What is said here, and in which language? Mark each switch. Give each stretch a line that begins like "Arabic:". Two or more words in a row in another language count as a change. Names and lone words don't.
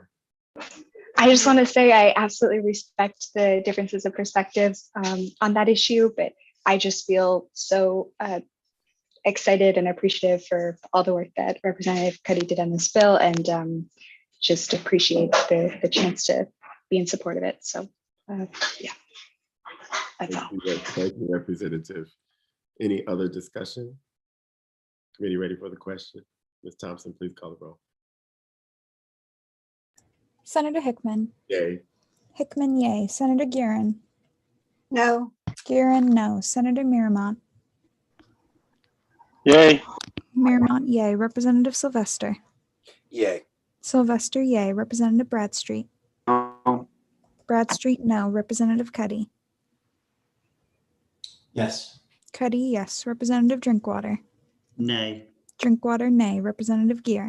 English: I just want to say I absolutely respect the differences of perspectives on that issue, but I just feel so excited and appreciative for all the work that Representative Cuddy did on this bill, and just appreciate the chance to be in support of it. So yeah, that's all. Thank you, Representative. Any other discussion? Committee ready for the question? Ms. Thompson, please call the roll. Senator Hickman. Yay. Hickman, yay. Senator Guerin. No. Guerin, no. Senator Miramont. Yay. Miramont, yay. Representative Sylvester. Yay. Sylvester, yay. Representative Bradstreet. No. Bradstreet, no. Representative Cuddy. Yes. Cuddy, yes. Representative Drinkwater. Nay. Drinkwater, nay. Representative Gear.